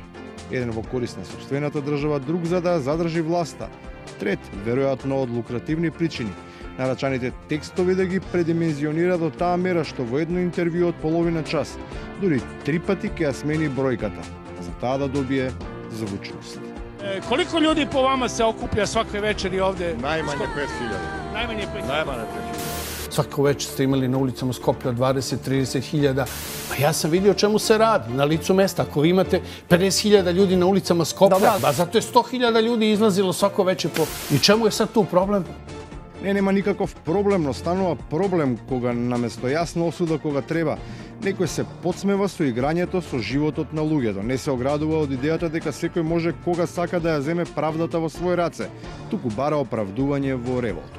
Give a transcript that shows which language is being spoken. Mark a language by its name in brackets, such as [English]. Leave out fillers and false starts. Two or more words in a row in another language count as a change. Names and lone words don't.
[Macedonian] Еден во корист на сопствената држава, друг за да задржи власта. Трет, веројатно од лукративни причини, нарачаните текстови да ги предимензионира до таа мера што во едно интервју од половина час, дури 3 пати ќе ја смени бројката, за таа да добие звучност. [Serbian] Koliko ljudi po vama se okuplja svake večeri ovde? Najmanje 5.000. Najmanje 5.000. Najmanje 5.000. Svako večer ste imali na ulicama Skoplja 20-30 hiljada. Pa ja sam vidio o čemu se radi na licu mesta. Ako vi imate 50.000 ljudi na ulicama Skoplja, pa zato je 100.000 ljudi izlazilo svako večer po... I čemu je sad tu problem? [Macedonian] Нема никаков проблем, но станува проблем кога наместо јасна осуда кога треба, некој се подсмева со играњето со животот на луѓето, не се оградува од идејата дека секој може кога сака да ја земе правдата во свој раце, туку бара оправдување во револтот.